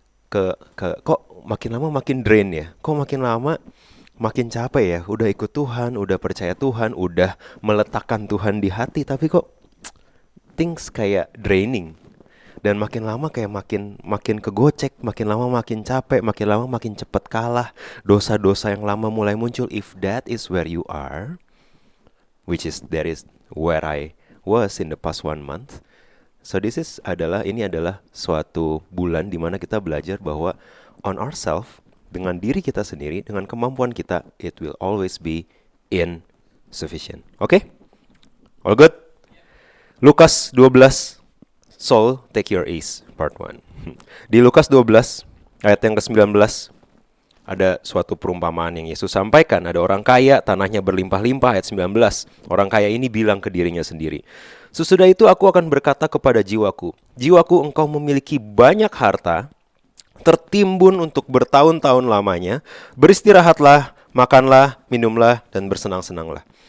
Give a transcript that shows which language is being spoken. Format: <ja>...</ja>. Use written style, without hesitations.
<id>kok makin lama makin drain ya, kok makin lama makin capek ya, udah ikut Tuhan, udah percaya Tuhan, udah meletakkan Tuhan di hati, tapi kok</id> <en>things kayak draining.</en> <id>Dan makin lama kayak makin kegocek, makin lama makin capek, makin lama makin cepat kalah. Dosa-dosa yang lama mulai muncul.</id> <en>If that is where you are, which is that is where I was in the past 1 month.</en> <id>So ini adalah suatu bulan di mana kita belajar bahwa</id> <en>on ourselves,</en> <id>dengan diri kita sendiri, dengan kemampuan kita,</id> <en>it will always be insufficient. Oke? All good? Lukas 12, Soul, take your ease, part 1.</en> <id>Di Lukas 12, ayat yang ke-19, ada suatu perumpamaan yang Yesus sampaikan. Ada orang kaya, tanahnya berlimpah-limpah, ayat 19. Orang kaya ini bilang ke dirinya sendiri, sesudah itu aku akan berkata kepada jiwaku, jiwaku, engkau memiliki banyak harta, tertimbun untuk bertahun-tahun lamanya, beristirahatlah, makanlah, minumlah, dan bersenang-senanglah.</id>